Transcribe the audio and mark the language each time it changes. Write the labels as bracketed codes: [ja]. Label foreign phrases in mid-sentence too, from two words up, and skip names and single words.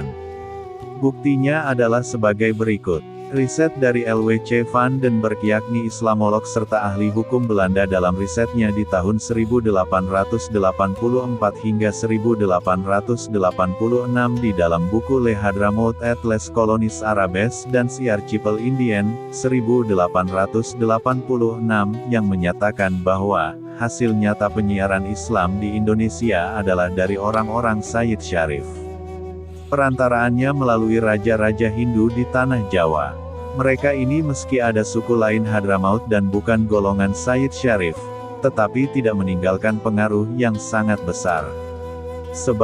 [id] Buktinya adalah sebagai berikut. Riset dari L.W.C. van den Berg yakni Islamolog serta ahli hukum Belanda dalam risetnya di tahun 1884 hingga 1886 di dalam buku Le Hadramaut et les Colonies Arabes dan Archipel Indien, 1886, yang menyatakan bahwa hasil nyata penyiaran Islam di Indonesia adalah dari orang-orang Sayyid Syarif. Perantaraannya melalui raja-raja Hindu di tanah Jawa. Mereka ini meski ada suku lain Hadramaut dan bukan golongan Sayyid Syarif, tetapi tidak meninggalkan pengaruh yang sangat besar.